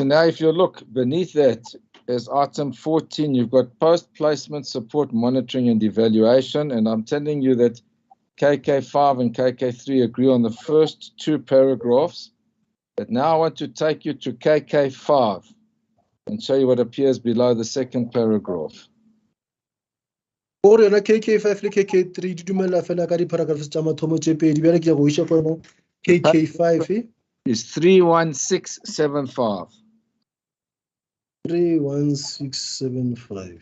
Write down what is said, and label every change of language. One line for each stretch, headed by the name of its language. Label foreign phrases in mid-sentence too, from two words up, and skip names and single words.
English: Now, if you look beneath that, as item 14, you've got post-placement support monitoring and evaluation. And I'm telling you that KK5 and KK3 agree on the first two paragraphs. But now I want to take you to KK5 and show you what appears below the second paragraph.
Northern Sotho: KK5 le KK3 di dumela fela ka di-paragraphs tsa mathomo tse pedi bjale ke ya go isha kona KK5
English: is 31675. 31675.